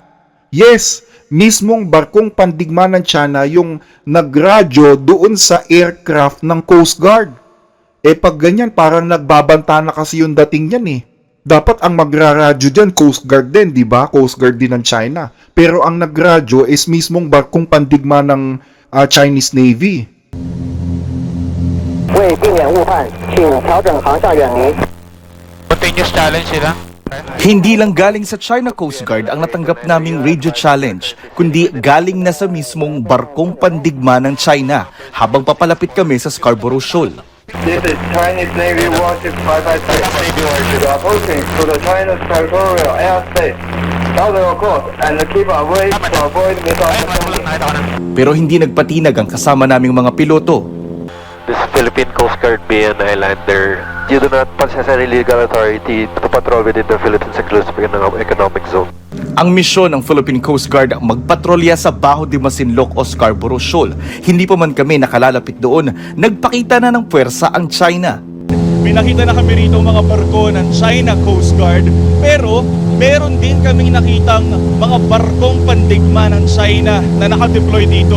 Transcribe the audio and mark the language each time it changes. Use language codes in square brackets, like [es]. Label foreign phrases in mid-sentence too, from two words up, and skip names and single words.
[tl] Yes, mismong barkong pandigma ng China yung nagradyo doon sa aircraft ng Coast Guard. Pag ganyan, parang nagbabanta na kasi yung dating yan Dapat ang magraradyo dyan, Coast Guard din, di ba? Coast Guard din ng China. Pero ang nagradyo is mismong barkong pandigma ng Chinese Navy. [zh] 为避免误判，请调整航向远离。 [en] Continuous challenge sila. [tl] Hindi lang galing sa China Coast Guard ang natanggap naming [en] radio challenge, [tl] kundi galing na sa mismong barkong pandigma ng China habang papalapit kami sa Scarborough Shoal. [en] This is Chinese Navy Warship 556. We are approaching to the China's territorial airspace. Follow your course and keep away to avoid misunderstanding. [tl] Pero hindi nagpatinag ang kasama naming mga piloto. [en] This is Philippine Coast Guard being an islander. You do not possess any legal authority to patrol within the Philippines Exclusive Economic Zone. [tl] Ang misyon ng Philippine Coast Guard magpatrolya sa Baho de Masinloc o Scarborough Shoal. Hindi pa man kami nakalalapit doon, nagpakita na ng puwersa ang China. May nakita na kami rito mga barko ng China Coast Guard, pero meron din kaming nakitang mga barkong pandigma ng China na nakadeploy dito.